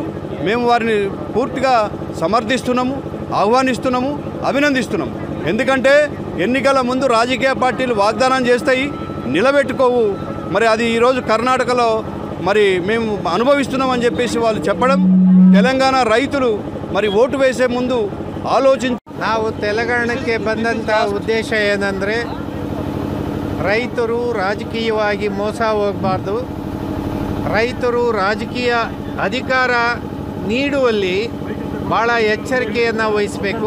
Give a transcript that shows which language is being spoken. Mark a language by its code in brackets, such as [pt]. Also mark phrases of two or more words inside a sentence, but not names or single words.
[te] మేము వారిని పూర్తిగా సమర్థిస్తున్నాము, ఆహ్వానిస్తున్నాము, అభినందిస్తున్నాము. ఎందుకంటే ఎన్నికల ముందు రాజకీయ పార్టీలు వాగ్దానం చేస్తాయి, నిలబెట్టుకోవు. మరి అది ఈరోజు కర్ణాటకలో మరి మేము అనుభవిస్తున్నామని చెప్పేసి వాళ్ళు చెప్పడం, తెలంగాణ రైతులు మరి ఓటు వేసే ముందు [kn] ನಾವು ತೆಲಂಗಾಣಕ್ಕೆ ಬಂದಂಥ ಉದ್ದೇಶ ಏನಂದರೆ, ರೈತರು ರಾಜಕೀಯವಾಗಿ ಮೋಸ ಹೋಗಬಾರ್ದು, ರೈತರು ರಾಜಕೀಯ ಅಧಿಕಾರ ನೀಡುವಲ್ಲಿ ಭಾಳ ಎಚ್ಚರಿಕೆಯನ್ನು ವಹಿಸಬೇಕು.